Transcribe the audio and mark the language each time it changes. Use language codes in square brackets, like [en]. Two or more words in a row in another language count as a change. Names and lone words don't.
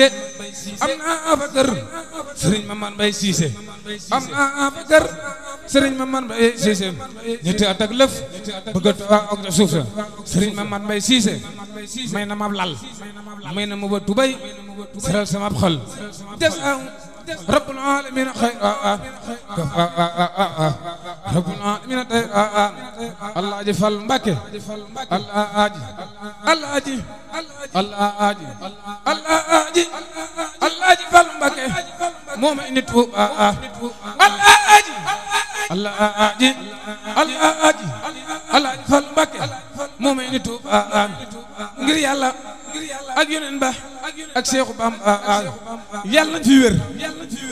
[wo] am naa fa kër Sëriñ Mamane Mbaye Cissé am naa fa kër Sëriñ Mamane Mbaye Cissé ñetti at ak lëf bëgg a toog ak suuf sa Sëriñ Mamane Mbaye Cissé may na ma lal may na ma ba tubay seral sama xol [ar] جزاه رب العالمين خيرا رب العالمين خيرا [wo] Allah ji fal Mbàkke Allah ji fal Mbàkke moom indi Tuuba Allah ji fal Mbàkke moom indi Tuuba ngir Yàlla ak Yonent ba ak Seexu Bamba Yàlla nañ fi wér te